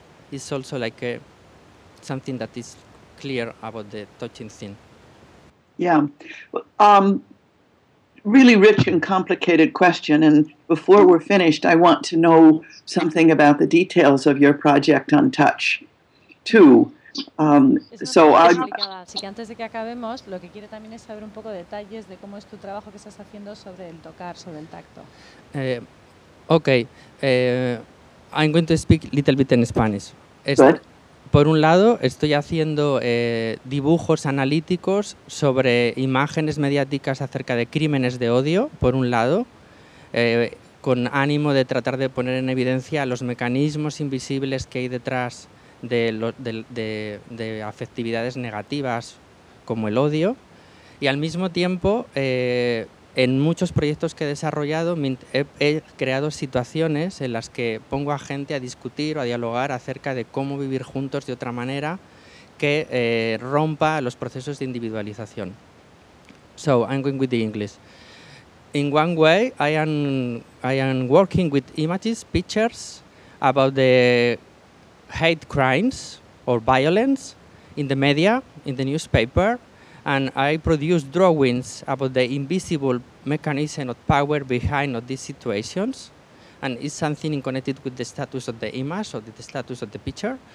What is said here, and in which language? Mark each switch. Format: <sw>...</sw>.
<en>It's also like something that is clear about the touching thing. Yeah, really rich and complicated question. And before we're finished, I want to know something about the details of your project on touch.</en> <es>Así que antes de que acabemos, lo que quiere también es saber un poco de detalles de cómo es tu trabajo que estás haciendo sobre el tocar, sobre el tacto.</es> <en>I'm going to speak a little bit in Spanish.</en> <es>Por un lado, estoy haciendo dibujos analíticos sobre imágenes mediáticas acerca de crímenes de odio, por un lado, con ánimo de tratar de poner en evidencia los mecanismos invisibles que hay detrás de afectividades negativas como el odio, y al mismo tiempo en muchos proyectos que he desarrollado he creado situaciones en las que pongo a gente a discutir o a dialogar acerca de cómo vivir juntos de otra manera que rompa los procesos de individualización.</es> <en>So I'm going with the English. In one way I am working with images, pictures about the hate crimes or violence in the media, in the newspaper, and I produce drawings about the invisible mechanism of power behind of these situations, and it's something connected with the status of the image or the status of the picture.</en>